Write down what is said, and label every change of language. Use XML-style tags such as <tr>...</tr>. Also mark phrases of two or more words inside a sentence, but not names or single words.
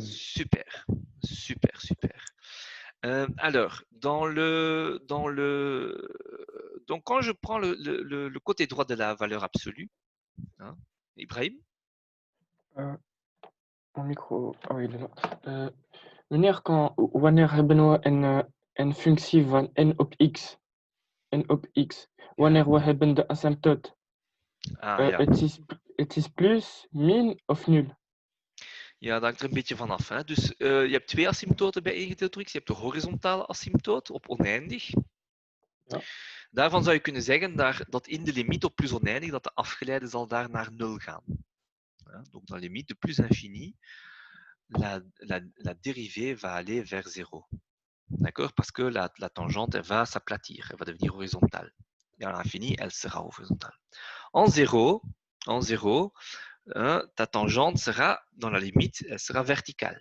<fr>Super, super, super. Alors, donc quand je prends le côté droit de la valeur absolue, hein, Ibrahim? Mon micro, oh, il est là.</fr> <nl>Meneer, wanneer hebben we een functie van n op x, wanneer we hebben de asymptote, Ja. het is plus, min of nul? Ja, dat hangt er een beetje vanaf. Hè. Dus je hebt twee asymptoten bij ingedeeld door x. Je hebt de horizontale asymptoot op oneindig. Ja. Daarvan zou je kunnen zeggen dat in de limiet op plus oneindig, dat de afgeleide zal daar naar 0 gaan.</nl> <fr>Hein, donc dans la limite de plus infini, la dérivée va aller vers 0. D'accord? Parce que la tangente, elle va s'aplatir, elle va devenir horizontale. Et à l'infini, elle sera horizontale. En 0, hein, ta tangente sera, dans la limite, elle sera verticale.</fr>